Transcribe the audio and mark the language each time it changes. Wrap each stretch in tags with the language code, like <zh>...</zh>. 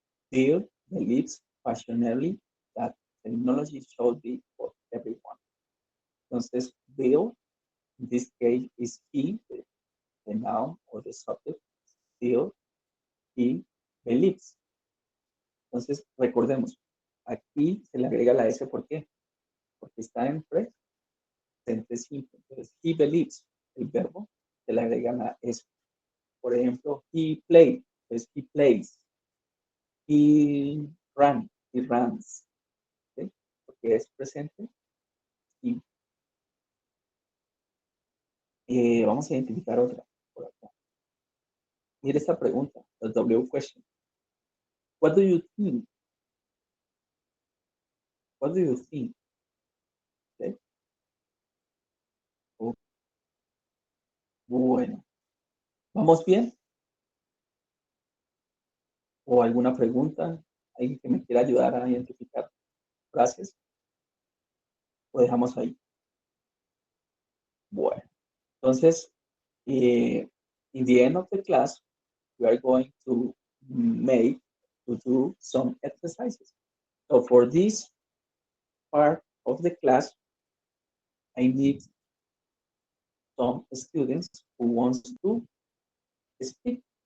<en>Bill believes passionately that technology should be for everyone. Entonces, Bill, in this case, is he, the noun or the subject. Bill, he believes.</en> <es>Entonces, recordemos, aquí se le agrega la S, ¿por qué? Porque está en presente simple. Entonces,</es> <en>he believes,</en> <es>el verbo, se le agrega la S. Por ejemplo,</es> <en>he played, entonces he plays. He ran, he runs. ¿Okay?</en> <es>Porque es presente. Y vamos a identificar otra por acá. Mira esta pregunta, la</es> <en>W question. What do you think? What do you think? ¿Okay?</en> <es>Bueno, ¿vamos bien? ¿O alguna pregunta? ¿Alguien que me quiera ayudar a identificar frases? ¿O dejamos ahí? Bueno, entonces,</es> <en>in the end of the class, we are going to do some exercises. So for this part of the class, I need some students who wants to speak.</en>